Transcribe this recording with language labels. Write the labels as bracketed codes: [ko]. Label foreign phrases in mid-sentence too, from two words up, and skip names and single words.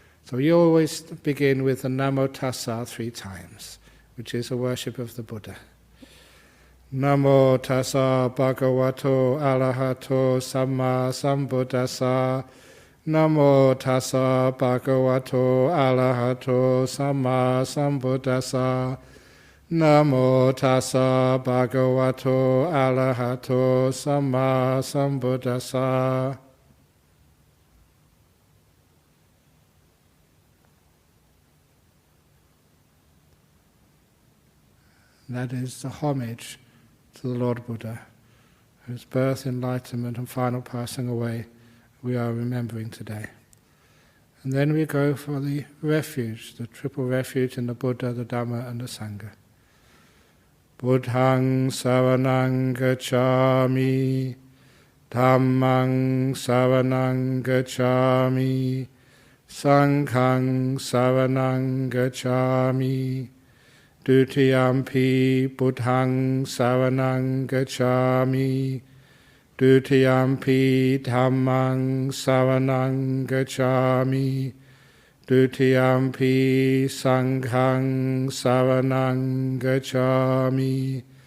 [en] So you always begin with the Namo Tassa 3 times, which is a worship of the Buddha. [pi] Namo Tassa Bhagavato Arahato Samma Sambuddhassa. Namo Tassa Bhagavato Arahato Samma Sambuddhassa. Namo Tassa Bhagavato Arahato Samma Sambuddhassa. [en] That is the homage to the Lord Buddha, whose birth, enlightenment and final passing away we are remembering today. And then we go for the refuge, the triple refuge in the Buddha, the Dhamma and the Sangha. [pi] Buddhaṃ saraṇaṃ gacchāmi, Dhammaṃ saraṇaṃ gacchāmi, Saṅghāṃ saraṇaṃ gacchāmi, Dutiyampi Buddhaṃ saraṇaṃ gacchāmi, Dutiyampi Dhammaṃ saraṇaṃ gacchāmi, Dutiyampi Saṅghāṃ saraṇaṃ gacchāmi,